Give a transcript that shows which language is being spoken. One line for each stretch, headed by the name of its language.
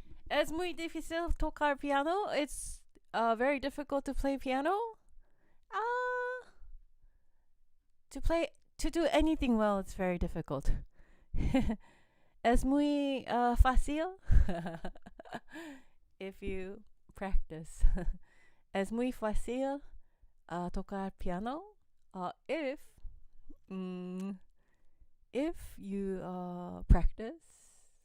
Spanish: Es muy difícil tocar piano.
English: It's very difficult to play piano. Uh, to do anything well, it's very difficult.
Spanish: Es muy fácil
English: if you practice.
Spanish: Es muy fácil tocar piano mm,
English: if you practice.